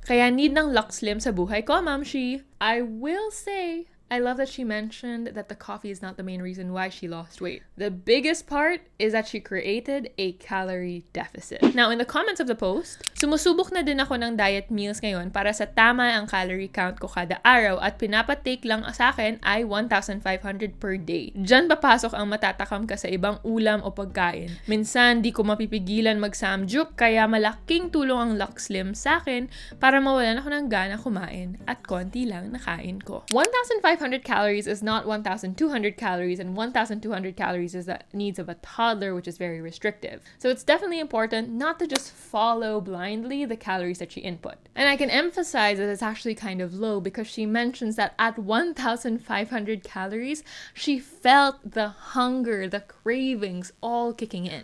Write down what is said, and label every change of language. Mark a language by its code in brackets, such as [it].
[tl] Kaya need ng Lux Slim sa buhay ko, Mamshi. [en] I will say, I love that she mentioned that the coffee is not the main reason why she lost weight. The biggest part is that she created a calorie deficit. Now, in the comments of the post, [tl] sumusubok na din ako ng diet meals ngayon para sa tama ang calorie count ko kada araw at pinapatake lang sa akin ay 1,500 per day. Diyan papasok ang matatakam ka sa ibang ulam o pagkain. Minsan, di ko mapipigilan mag-samgyup kaya malaking tulong ang Lux Slim sa akin para mawalan ako ng gana kumain at konti lang nakain ko. [en] 1,500 calories is not 1,200 calories, and 1,200 calories is the needs of a toddler, which is very restrictive. So it's definitely important not to just follow blindly the calories that she input. And I can emphasize that it's actually kind of low because she mentions that at 1,500 calories, she felt the hunger, the cravings all kicking in.